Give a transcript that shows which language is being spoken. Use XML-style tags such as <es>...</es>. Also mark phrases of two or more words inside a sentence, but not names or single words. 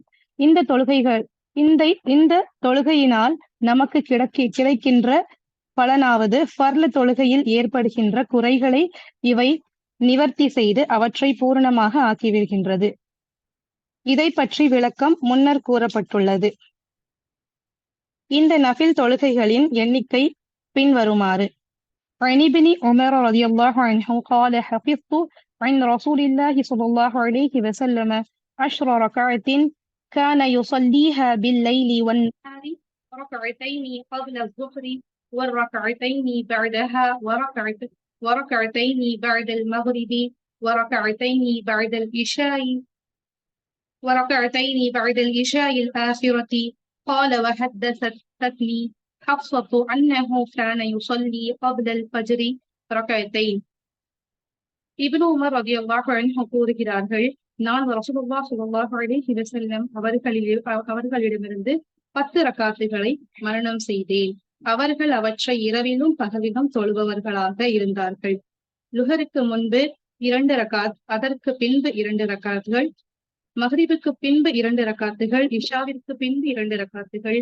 <ta>இந்த தொழுகைகள் இந்த தொழுகையினால் நமக்கு கிடைக்கின்ற பலனாவது ஃபர்ல தொழுகையில் ஏற்படுகின்ற குறைகளை இவை நிவர்த்தி செய்து அவற்றை பூரணமாக ஆக்கிவிடுகின்றது. இதை பற்றி விளக்கம் முன்னர் கூறப்பட்டுள்ளது. இந்த நஃபில் தொழுகைகளின் எண்ணிக்கை பின்வருமாறு.</ta> <ar>عن ابن عمر رضي الله عنه قال حفظت عن رسول الله صلى الله عليه وسلم 10 ركعة كان يصليها بالليل والنهار ركعتين قبل الظهر والركعتين بعدها وركعتين بعد المغرب وركعتين بعد العشاء الآخرة. قال وحدثتني حفصة أنه كان يصلي قبل الفجر ركعتين.</ar> <ta>இப்னு உமர்</ta> <ar>رضي الله عنه</ar> <ta>கூறுகிறார்கள், நான்</ta> <ar>رسول الله صلى الله عليه وسلم</ar> <ta>அவர்களிடமிருந்து 10 ரக்காத்துகளை மரணம் செய்தேன். அவர்கள் அவற்றை இரவிலும் பகலிலும் தொழுபவர்களாக இருந்தார்கள். லுஹருக்கு முன்பு 2 ரக்காத், அதற்கு பின்பு 2 ரக்காத்துகள், மக்ரிபுக்கு பின்பு 2 ரக்காத்துகள், இஷாவிற்கு பின்பு 2 ரக்காத்துகள்.</ta>